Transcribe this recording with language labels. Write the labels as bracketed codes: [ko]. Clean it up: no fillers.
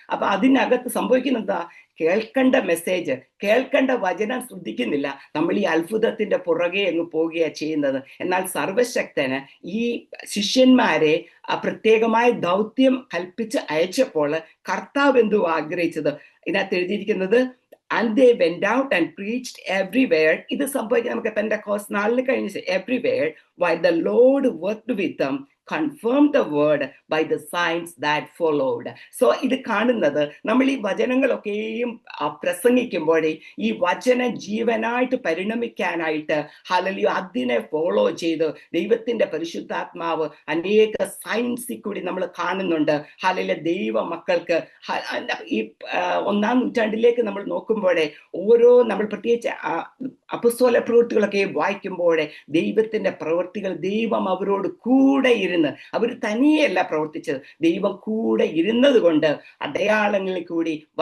[ml] അപ്പൊ അതിനകത്ത് സംഭവിക്കുന്നതാ, കേൾക്കേണ്ട മെസ്സേജ്, കേൾക്കേണ്ട വചനം ശ്രദ്ധിക്കുന്നില്ല. നമ്മൾ ഈ അത്ഭുതത്തിന്റെ പുറകെ അങ്ങ് പോവുകയാണ് ചെയ്യുന്നത്. എന്നാൽ സർവശക്തന് ഈ ശിഷ്യന്മാരെ പ്രത്യേകമായ ദൗത്യം കൽപ്പിച്ച് അയച്ചപ്പോൾ കർത്താവ് എന്തു ആഗ്രഹിച്ചത്? ഇതിനകത്ത് എഴുതിയിരിക്കുന്നത് [en] and they went out and preached everywhere. [ml] ഇത് സംഭവിക്കുന്നത് നമുക്ക് പെന്തക്കോസ്ത് നാളിൽ കഴിഞ്ഞ് [en] everywhere while the Lord worked with them, confirmed the word by the signs that followed. [ml] So ഇത് കാണുന്നത് നമ്മൾ ഈ വചനങ്ങളൊക്കെയും പ്രസംഗിക്കുമ്പോഴേ ഈ വചന ജീവനായിട്ട് പരിണമിക്കാനായിട്ട് ഹല്ലേലൂയ അതിനെ ഫോളോ ചെയ്ത് ദൈവത്തിന്റെ പരിശുദ്ധാത്മാവ് അനേക സയൻസിൽ കൂടി നമ്മൾ കാണുന്നുണ്ട്. ഹല്ലേലൂയ ദൈവ മക്കൾക്ക് ഈ 1-ാം നൂറ്റാണ്ടിലേക്ക് നമ്മൾ നോക്കുമ്പോഴേ ഓരോ നമ്മൾ പ്രത്യേകിച്ച് അപ്പോസ്തല പ്രവൃത്തികളൊക്കെ വായിക്കുമ്പോഴേ ദൈവത്തിന്റെ പ്രവൃത്തികൾ, ദൈവം അവരോട് കൂടെ ഇരുന്ന്, അവർ തനിയല്ല പ്രവർത്തിച്ചത്, ദൈവം കൂടെ ഇരുന്നത് കൊണ്ട് അടയാളങ്ങളിൽ കൂടി